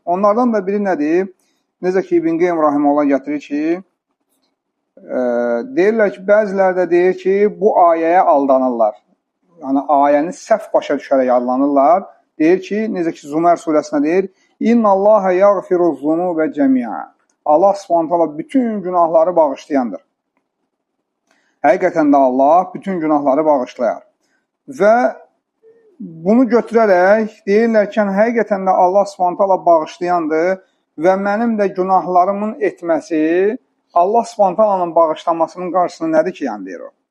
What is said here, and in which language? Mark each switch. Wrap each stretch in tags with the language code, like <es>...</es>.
<az>Onlardan da biri nədir? Necə ki, İbn Qeym Rahiməhullah gətirir ki, deyirlər ki, bəziləri də deyir ki, bu ayəyə aldanırlar. Yəni, ayəni səhv başa düşərək aldanırlar. Deyir ki, necə ki, Zumər surəsində deyir,</az> <ar>İnna Allaha yaghfiru zunubə cəmiə.</ar> <az>Allah Subhanahu bütün günahları bağışlayandır. Həqiqətən də Allah bütün günahları bağışlayar. Və bunu götürərək deyirlər ki, həqiqətən də Allah Subhanahu bağışlayandır və mənim də günahlarımın etməsi Allah Subhanahu bağışlamasının qarşısında nədir ki, deyir o.</az>